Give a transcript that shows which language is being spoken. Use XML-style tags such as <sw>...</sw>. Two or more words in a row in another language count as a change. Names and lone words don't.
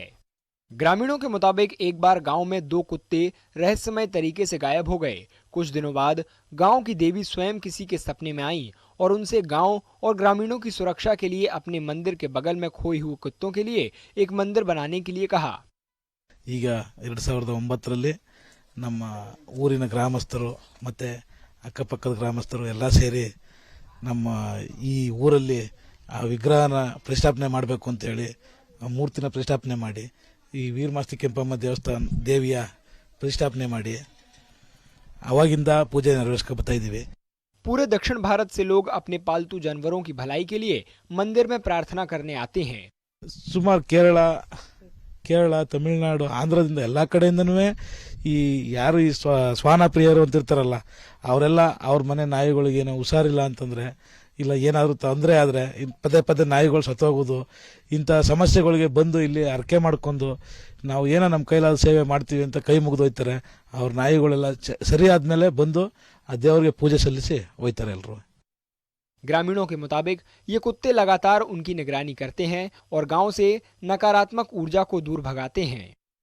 <hi>ग्रामीणों के मुताबिक एक बार गांव में 2 कुत्ते रहस्यमय तरीके से गायब हो गए। कुछ दिनों बाद गांव की देवी स्वयं किसी के सपने में आई और उनसे गांव और ग्रामीणों की सुरक्षा के लिए अपने मंदिर के बगल में खोए हुए कुत्तों के लिए एक मंदिर बनाने के लिए कहा।</hi> <kn>ಈಗ 2009ರಲ್ಲಿ ನಮ್ಮ ಊರಿನ ಗ್ರಾಮಸ್ಥರು ಮತ್ತೆ ಅಕ್ಕಪಕ್ಕದ ಗ್ರಾಮಸ್ಥರು ಎಲ್ಲ ಸೇರಿ ನಮ್ಮ ಈ ಊರಲ್ಲಿ ಆ ವಿಗ್ರಹನ ಪ್ರತಿಷ್ಠಾಪನೆ ಮಾಡಬೇಕು ಅಂತ ಹೇಳಿ ಮೂರ್ತಿನ ಪ್ರತಿಷ್ಠಾಪನೆ ಮಾಡಿ ಈ ವೀರಮಾಸ್ತಿ ಕೆಂಪಮ್ಮ ದೇವಸ್ಥಾನ ದೇವಿಯ ಪ್ರತಿಷ್ಠಾಪನೆ ಮಾಡಿ ಅವಾಗಿಂದ ಪೂಜೆ ನೆರವೇರಿಸ್ಕೊ ಬರ್ತಾ ಇದ್ದೀವಿ।</kn> <hi>पूरे दक्षिण भारत से लोग अपने पालतू जानवरों की भलाई के लिए मंदिर में प्रार्थना करने आते हैं।</hi> <kn>ಸುಮಾರು ಕೇರಳ ತಮಿಳುನಾಡು ಆಂಧ್ರದಿಂದ ಎಲ್ಲ ಕಡೆಯಿಂದನೂ ಈ ಯಾರು ಈ ಶ್ವಾನ ಪ್ರಿಯರು ಅಂತಿರ್ತಾರಲ್ಲ ಅವರೆಲ್ಲ ಅವ್ರ ಮನೆ ನಾಯಿಗಳಿಗೆ ಏನೋ ಹುಷಾರಿಲ್ಲ ಅಂತಂದ್ರೆ ಇಲ್ಲ ಏನಾದರೂ ತೊಂದರೆ ಆದರೆ ಪದೇ ಪದೇ ನಾಯಿಗಳು ಸತ್ತೋಗೋದು ಇಂಥ ಸಮಸ್ಯೆಗಳಿಗೆ ಬಂದು ಇಲ್ಲಿ ಅರ್ಕೆ ಮಾಡ್ಕೊಂಡು ನಾವು ಏನೋ ನಮ್ಮ ಕೈಲಾದ ಸೇವೆ ಮಾಡ್ತೀವಿ ಅಂತ ಕೈ ಮುಗಿದು ಹೋಗ್ತಾರೆ। ಅವ್ರ ನಾಯಿಗಳೆಲ್ಲ ಸರಿ ಆದ್ಮೇಲೆ ಬಂದು ಆ ದೇವರಿಗೆ ಪೂಜೆ ಸಲ್ಲಿಸಿ ಹೋಗ್ತಾರೆ ಎಲ್ಲರೂ।</kn> <hi>ग्रामीणों के मुताबिक ये कुत्ते लगातार उनकी निगरानी करते हैं और गांव से नकारात्मक ऊर्जा को दूर भगाते हैं।</hi>